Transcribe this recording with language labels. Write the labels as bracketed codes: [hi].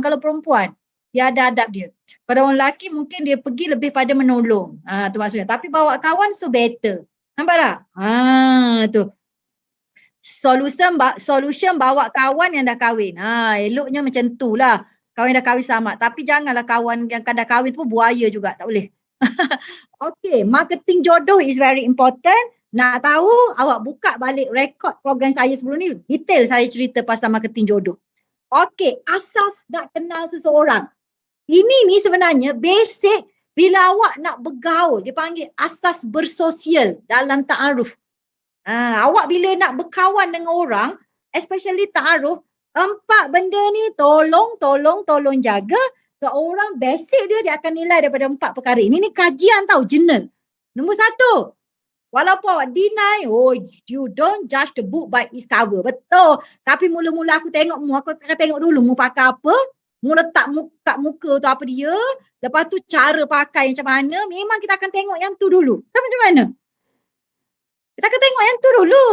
[ms] Kalau perempuan, dia ada adab dia. Pada orang lelaki mungkin dia pergi lebih pada menolong. Tu maksudnya. Tapi bawa kawan [en] so better. [ms] Nampak tak? Tu. Solution bawa kawan yang dah kahwin. Eloknya macam tu lah. Kawan yang dah kahwin selamat. Tapi janganlah kawan yang dah kahwin tu buaya juga. Tak boleh. [en] Okay, marketing [ms] jodoh [en] is very important. [ms] Nak tahu, awak buka balik rekod program saya sebelum ni. Detail saya cerita pasal marketing jodoh. Okay, asas nak kenal seseorang. Ini ni sebenarnya basic bila awak nak bergaul. Dia panggil asas bersosial dalam ta'aruf. Awak bila nak berkawan dengan orang, especially ta'aruf, 4 benda ni tolong jaga. Ke orang basic dia akan nilai daripada 4 perkara. Ini kajian tau, journal. Nombor 1. Walaupun awak deny, [en] you don't judge the book by its cover. [ms] Betul. Tapi mula-mula aku tengok aku akan tengok dulu mu pakai apa. Mu letak kat muka tu apa dia. Lepas tu cara pakai macam mana. Memang kita akan tengok yang tu dulu. Tahu macam mana? Kita akan tengok yang tu dulu.